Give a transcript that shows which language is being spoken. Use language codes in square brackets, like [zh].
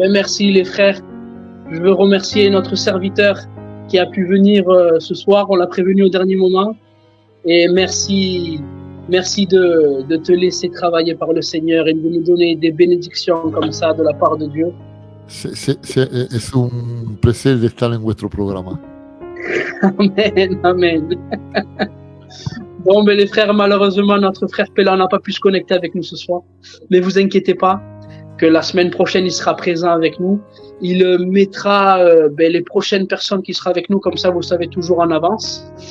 [fr] Eh bien, merci les frères. Je veux remercier notre serviteur qui a pu venir ce soir. On l'a prévenu au dernier moment. Et merci de te laisser travailler par le Seigneur et de nous donner des bénédictions comme ça de la part de Dieu. [es] Es un placer de estar en vuestro programa. [fr] Amen, amen. Bon, mais les frères, malheureusement, notre frère Pella n'a pas pu se connecter avec nous ce soir. Mais vous inquiétez pas, que la semaine prochaine, il sera présent avec nous. Il mettra les prochaines personnes qui seront avec nous, comme ça, vous savez toujours en avance.